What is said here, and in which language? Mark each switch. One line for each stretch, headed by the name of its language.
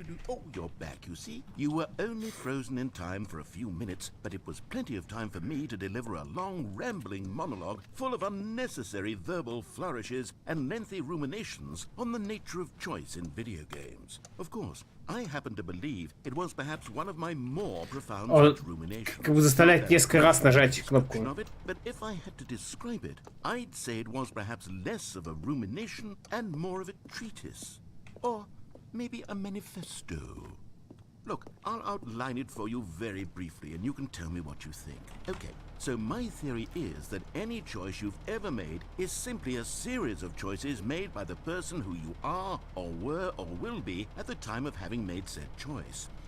English: Oh, you're back, you see. You were only frozen in time for a few minutes, but it was plenty of time for me to deliver a long, rambling monologue full of unnecessary verbal flourishes and lengthy ruminations on the nature of choice in video games. Of course, I happen to believe it was perhaps one of my more profound such ruminations.
Russian: Как бы заставляет несколько раз нажать кнопку.
English: But if I had to describe it, I'd say it was perhaps less of a rumination and more of a treatise. Or maybe a manifesto. Look, I'll outline it for you very briefly and you can tell me what you think. Okay, so my theory is that any choice you've ever made is simply a series of choices made by the person who you are or were or will be at the time of having made said choice.